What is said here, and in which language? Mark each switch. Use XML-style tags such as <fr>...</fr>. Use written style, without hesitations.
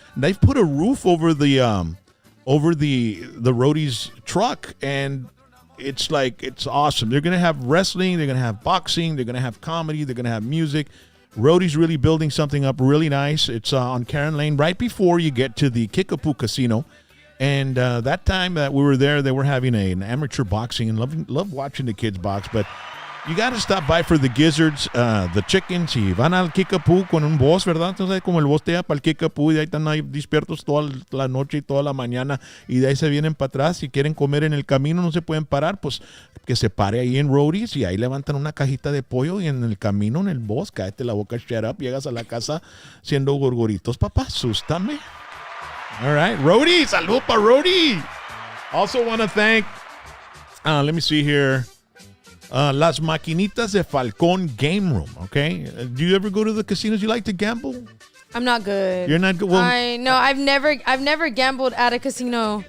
<en>And they've put a roof over the Roadies truck, and it's awesome. They're gonna have wrestling. They're gonna have boxing. They're gonna have comedy. They're gonna have music. Rody's really building something up really nice. It's on Karen Lane, right before you get to the Kickapoo Casino. And that time that we were there, they were having an amateur boxing, and love watching the kids box. But you got to stop by for the gizzards, the chickens.</en> <es>Si van al Kickapoo con un boss, ¿verdad? Entonces, como el boss te lleva para el Kickapoo y ahí están ahí despiertos toda la noche y toda la mañana. Y de ahí se vienen para atrás. Si quieren comer en el camino, no se pueden parar, pues que se pare ahí en Roadies y ahí levantan una cajita de pollo y en el camino, en el boss, cállate la boca,</es> <en>shut up,</en> <es>llegas a la casa siendo gorgoritos. Papá, asústame.</es> <en>All right,</en> <es>Roadies, salud para Roady.</es> <en>Also want to thank, let me see here, Las Maquinitas de Falcón Game Room, okay? Do you ever go to the casinos? You like to gamble? I'm not good. You're not good? Well, I know. I've never gambled at a casino.</en>